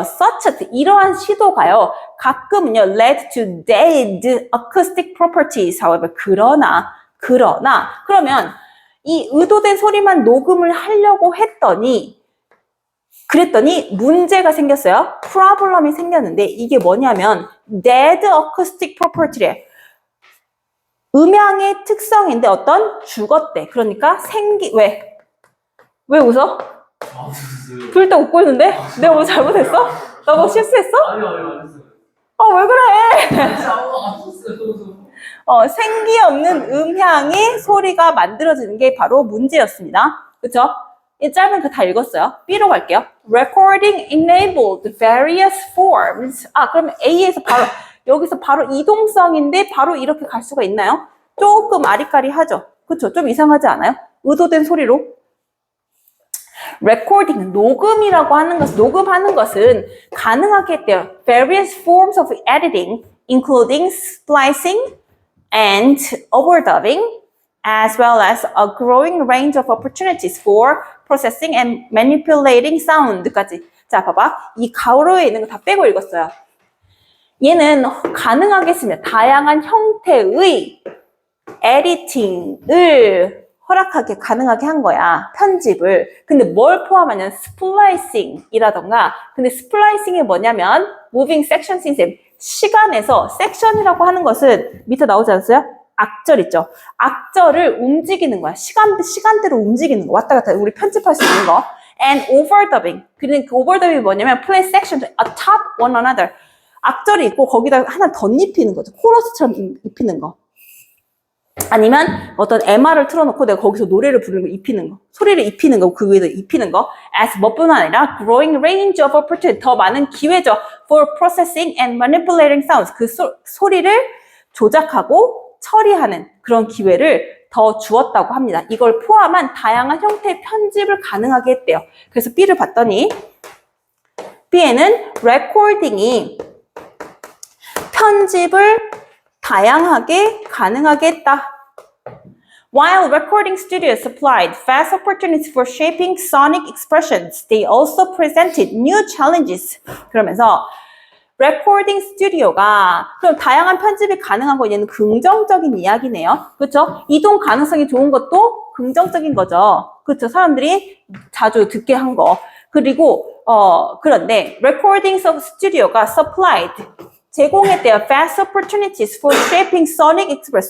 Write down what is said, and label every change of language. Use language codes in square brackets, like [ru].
[ko] such 이러한 시도가요. 가끔은요 [en] led to dead acoustic properties. [ko] however 그러나 그러면 이 의도된 소리만 녹음을 하려고 그랬더니 문제가 생겼어요. problem이 생겼는데 이게 뭐냐면 dead acoustic property래. 음향의 특성인데 어떤 죽었대. 그러니까 왜 웃어? 둘 다 웃고 있는데? 내가 뭐 잘못했어? 나 뭐 실수했어? 아니요, 안 했어요. 왜 그래? 안 썼어요. 생기 없는 음향의 소리가 만들어지는 게 바로 문제였습니다. 그쵸? 이 짧은 거 다 읽었어요. B로 갈게요. [en] Recording enabled various forms. [ko] 그러면 A에서 여기서 바로 이동성인데 바로 이렇게 갈 수가 있나요? 조금 아리까리하죠? 그쵸? 좀 이상하지 않아요? 의도된 소리로. recording, 녹음하는 것은 가능하게 했대요. [en] Various forms of editing, including splicing and overdubbing, as well as a growing range of opportunities for processing and manipulating sound까지. [ko] 자, 봐봐. 이 가로에 있는 거 다 빼고 읽었어요. 얘는 가능하게 했습니다. 다양한 형태의 에디팅을 가능하게 한 거야. 편집을. 근데 뭘 포함하냐면 스플라이싱이라던가. 근데 스플라이싱이 뭐냐면 [en] moving section system. [ko] 시간에서 섹션이라고 하는 것은 밑에 나오지 않았어요? 악절 있죠? 악절을 움직이는 거야. 시간대로 움직이는 거. 왔다 갔다 우리 편집할 수 있는 거. [en] And overdubbing. [ko] 그러니까 그 overdubbing이 뭐냐면 [en] play section atop one another. [ko] 악절이 있고 거기다 하나 덧입히는 거죠. 코러스처럼 입히는 거. 아니면 어떤 MR을 틀어놓고 내가 거기서 노래를 부르는 거 입히는 거. 소리를 입히는 거. 그 위에다 입히는 거. [en] as [ko] 뭐뿐 아니라 [en] growing range of opportunity. [ko] 더 많은 기회죠. [en] for processing and manipulating sounds. [ko] 그 소리를 조작하고 처리하는 그런 기회를 더 주었다고 합니다. 이걸 포함한 다양한 형태의 편집을 가능하게 했대요. 그래서 B를 봤더니 B에는 recording이 편집을 다양하게 가능하게 했다. [en] While recording studios supplied vast opportunities for shaping sonic expressions, they also presented new challenges. [ko] 그러면서 레코딩 스튜디오가 그럼 다양한 편집이 가능한 거 얘는 긍정적인 이야기네요. 그렇죠? 이동 가능성이 좋은 것도 긍정적인 거죠. 그렇죠? 사람들이 자주 듣게 한 거. 그리고 그런데 레코딩 스튜디오가 supplied 제공했대요. [en] vast opportunities for shaping sonic express.